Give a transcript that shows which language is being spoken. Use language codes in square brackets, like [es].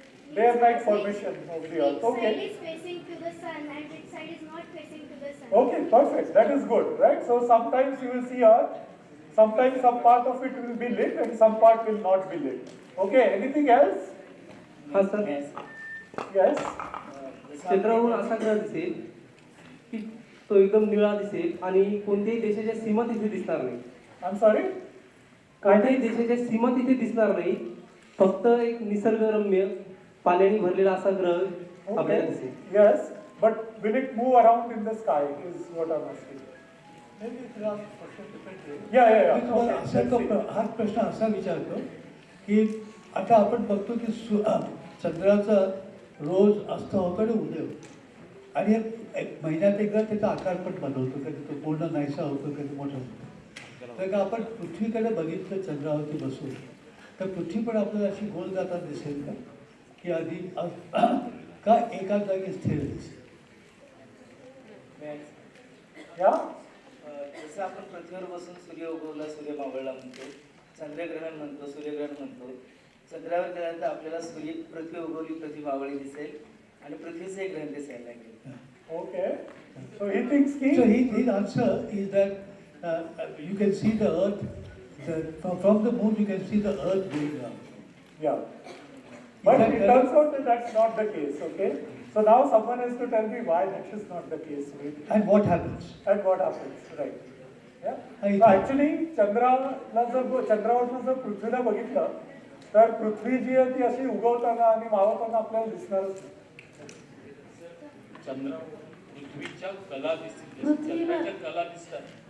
[en] day and night formation of the Earth. Each Okay. side is facing to the sun and its side is not facing to the sun. Okay, perfect. That is good, right? So sometimes you will see Earth, sometimes some part of it will be lit and some part will not be lit. Okay, anything else? [mr] हा sir [en] Yes? [mr] चंद्रावरून असा ग्रह दिसेल की तो एकदम निळा दिसेल आणि कोणत्याही देशाच्या सीमा तिथे दिसणार नाही. [en] I'm sorry? [mr] कोणत्याही देशाच्या सीमा तिथे दिसणार नाही, फक्त एक निसर्गरम्य पाण्याने भरलेला असा ग्रह आपल्याला [en] Okay. [mr] दिसेल. [en] Yes, but will it move around in the sky is what I'm asking. Maybe if you ask the question differently. Yeah. [mr] मी तुम्हाला [en] Okay, [mr] असा [en] let's see. [mr] हा प्रश्न असा विचारतो की आता आपण बघतो की चंद्राचा रोज अस्त होतो आणि उदय होतो आणि एक महिन्यात एकदा त्याचा आकार पण बदलतो, कधी तो पूर्ण नाहीसा होतो, कधी मोठा होतो. तर का आपण पृथ्वीकडे बघितलं चंद्रावरती बसून तर पृथ्वी पण आपल्याला अशी गोल जाताना दिसेल का, की आधी का एकाच जागी स्थिर दिसेल? [en] Yeah? [mr] जसं आपण पृथ्वीवर बसून सूर्य उगवला, सूर्य मावळला म्हणतो, चंद्रग्रहण म्हणतो, सूर्यग्रहण म्हणतो. चंद्रावर गेल्यानंतर आपल्याला पृथ्वी उगवली, पृथ्वी मावळली दिसेल आणि पृथ्वीचं एक ग्रहण दिसायला लागेल. [en] Okay. So he thinks So his answer is that you can see the earth, from the moon you can see the earth going round. Yeah. But it turns out that that's not the case, okay? So now someone has to tell me why that is not the case. Right? And what happens? And what happens, right? Yeah? Hi, So actually [mr] चंद्रावरनं जर पृथ्वीला बघितलं तर पृथ्वी जी आहे ती अशी उगवताना आणि मावळताना आपल्याला दिसणारच नाही. चंद्र पृथ्वीच्या कला दिसतील, चंद्राच्या कला दिसतात.